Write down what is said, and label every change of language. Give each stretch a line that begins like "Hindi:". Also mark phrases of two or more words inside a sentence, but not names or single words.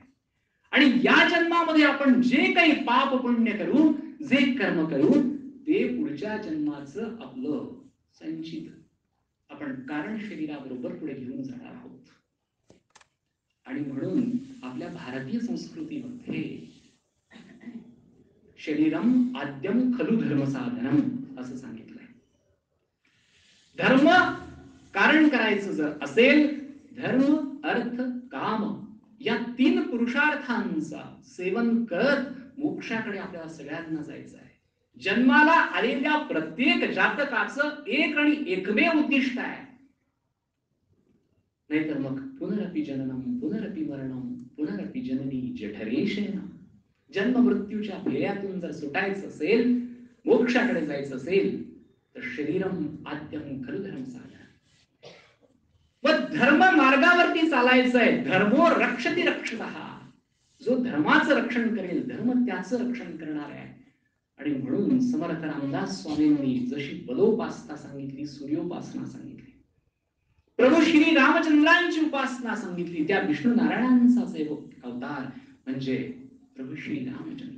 Marathi: आणि या जन्मामध्ये आपण जे काही पाप पुण्य करू, जे कर्म करू, ते पुढच्या जन्माचं आपलं संचित आपण कारण शरीराबरोबर पुढे घेऊन जाणार आहोत. आणि म्हणून आपल्या भारतीय संस्कृतीमध्ये
Sanskrit: शरीरम आद्यम खलु धर्म साधनम
Marathi: असं सांगितलंय. धर्म कारण करायचं जर असेल, धर्म, अर्थ, काम या 3 पुरुषार्थांचा सेवन करत मोक्षाकडे आपल्याला सगळ्यांना जायचं आहे. जन्माला आलेल्या प्रत्येक जातकाचं एक आणि एकमेव उद्दिष्ट आहे. नाहीतर मग
Sanskrit: पुनरपि जननम पुनरपि मरणम पुनरपि जननी जठरेशेन.
Marathi: जन्म मृत्यूच्या भेयातून जर सुटायचं असेल, मोक्षाकडे जायचं असेल, तर
Sanskrit: शरीरम आद्यम खलु धर्म साधन.
Marathi: व धर्म मार्गावरती चालायचं आहे.
Sanskrit: धर्मो रक्षति रक्षतः.
Marathi: जो धर्माचं रक्षण करेल, धर्म त्याचं रक्षण करणार आहे. आणि म्हणून समर्थ रामदास स्वामींनी जशी बलोपासना सांगितली, सूर्योपासना सांगितली, प्रभू श्री रामचंद्रांची उपासना सांगितली, त्या विष्णू नारायणांचाच एक अवतार म्हणजे प्रभू श्री रामचंद्र.